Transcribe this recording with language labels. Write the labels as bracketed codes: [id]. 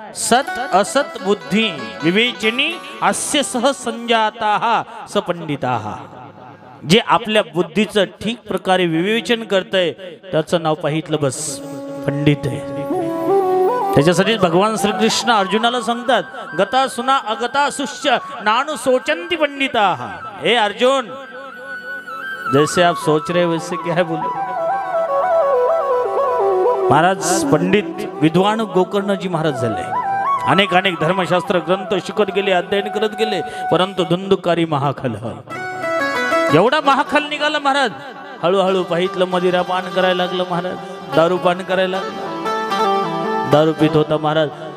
[sa] सत असत बुद्धी विवेचनी अस्य सह संजाताः स पंडिताः. [mr] जे आपल्या बुद्धीचं ठीक प्रकारे विवेचन करतंय त्याचं नाव पाहितलं बस पंडित आहे. त्याच्यासाठी भगवान श्रीकृष्ण अर्जुनाला सांगतात, [sa] गता सुना अगता सुश्च नानु सोचंती पंडिताः. [hi] हे अर्जुन, जैसे आप सोच रहे वैसे क्या है बोलो. [mr] महाराज पंडित विद्वान गोकर्णजी महाराज झाले. अनेक अनेक धर्मशास्त्र ग्रंथ शिकत गेले, अध्ययन करत गेले, परंतु धुंदुकारी महाखल. एवढा महाखल निघाला महाराज. हळूहळू पाहितलं मदिरा पान करायला लागलं महाराज, दारू पान करायला लागलं. दारू पित होता महाराज.